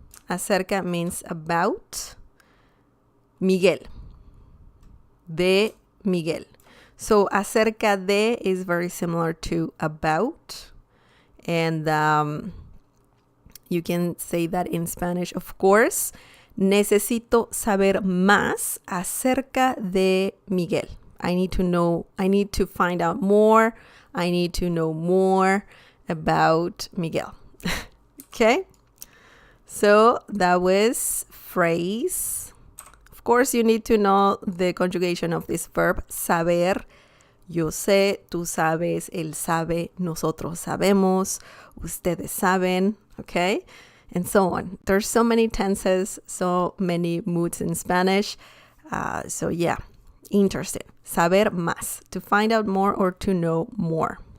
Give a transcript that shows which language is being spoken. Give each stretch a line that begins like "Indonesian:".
English: Acerca means about Miguel. De Miguel. So acerca de is very similar to about. And you can say that in Spanish, of course.
Spanish: Necesito saber más acerca de Miguel.
English: I need to find out more. I need to know more about Miguel. Okay? So that was phrase. Of course, you need to know the conjugation of this verb, saber.
Spanish: Yo sé, tú sabes, él sabe, nosotros sabemos, ustedes saben, okay?
English: And so on. There's so many tenses, so many moods in Spanish. So yeah, interesting.
Spanish: Saber más,
English: to find out more or to know more.